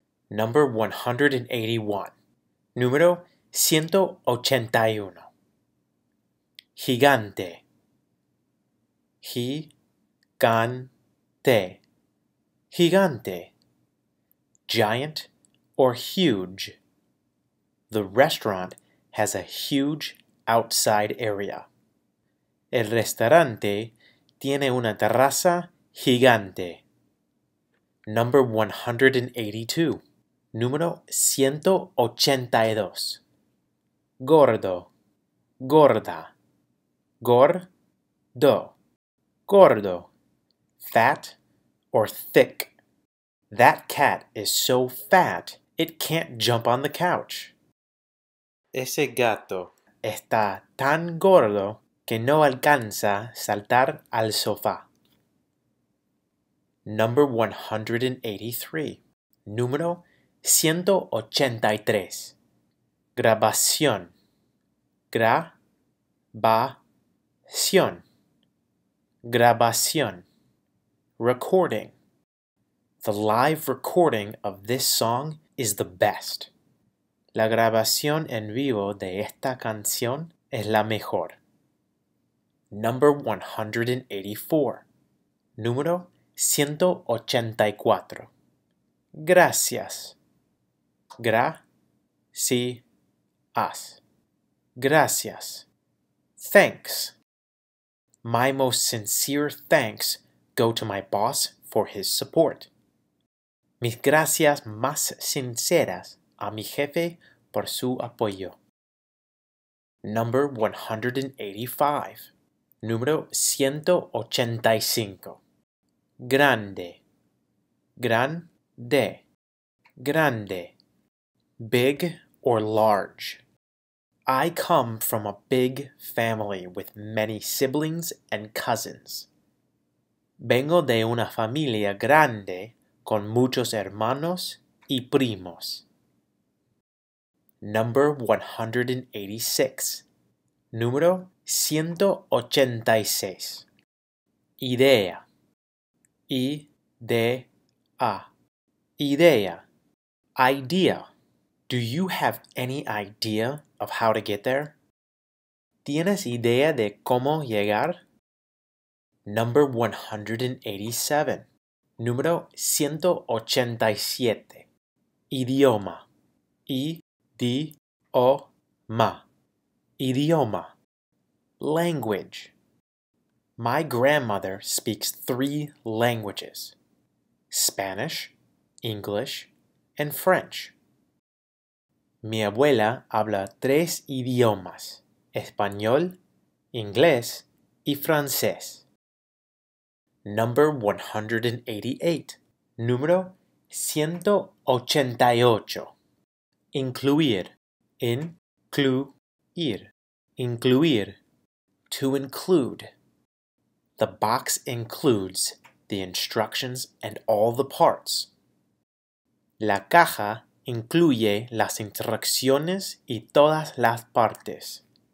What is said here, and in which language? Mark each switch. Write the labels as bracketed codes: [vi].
[en] Number 181. [es] Número 181. Gigante. Gigante. [en] Gigante. Giant or huge. The restaurant has a huge outside area. [es] El restaurante tiene una terraza gigante. [en] Number 182. [es] Número 182. Gordo. Gorda. [en] Gor-doh. Gordo. Fat or thick. That cat is so fat it can't jump on the couch. [es] Ese gato está tan gordo que no alcanza saltar al sofá. [en] Number 183. [es] Número 183. Grabación. Grah-bah-SYOHN. Grabación. Recording. [en] The live recording of this song is the best. [es] La grabación en vivo de esta canción es la mejor. [en] Number 184. [es] Número 184. Gracias. Grah-see-ahs. Gracias. Thanks. [en] My most sincere thanks go to my boss for his support. [es] Mis gracias más sinceras a mi jefe por su apoyo. [en] Number 185. [es] Número 185. Grande. [en] Grande. Grande. Big or large. I come from a big family with many siblings and cousins. [es] Vengo de una familia grande con muchos hermanos y primos. [en] Number 186. [es] Número 186. Idea. Idea. Idea. Idea. [en] Do you have any idea of how to get there? [es] ¿Tienes idea de cómo llegar? [en] Number 187. [es] Número 187. Idioma. Idioma. Idioma. Language. [en] My grandmother speaks 3 languages: Spanish, English, and French. [es] Mi abuela habla 3 idiomas: español, inglés y francés. [en] Number 188. [es] Número 188. Incluir. Incluir. Incluir. [en] To include. The box includes the instructions and all the parts. [es] La caja incluye las instrucciones y todas las partes.